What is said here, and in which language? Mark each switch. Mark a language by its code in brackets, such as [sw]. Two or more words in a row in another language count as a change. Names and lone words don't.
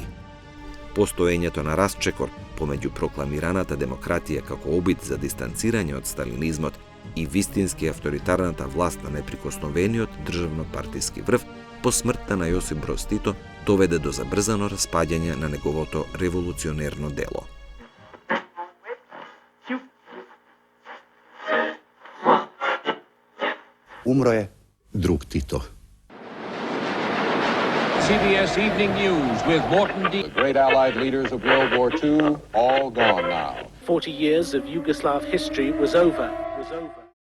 [mk] Постоењето на расчекор помеѓу прокламираната демократија како обид за дистанцирање од сталинизмот и вистински авторитарната власт на неприкосновениот државно-партиски врв по смртта на Јосип Броз Тито доведе до забрзано распаѓање на неговото револуционерно дело. [sr] Umro je drug Tito. [en] CBS Evening News with Morton D. The great Allied leaders of World War II, all gone now. 40 years of Yugoslav history was over.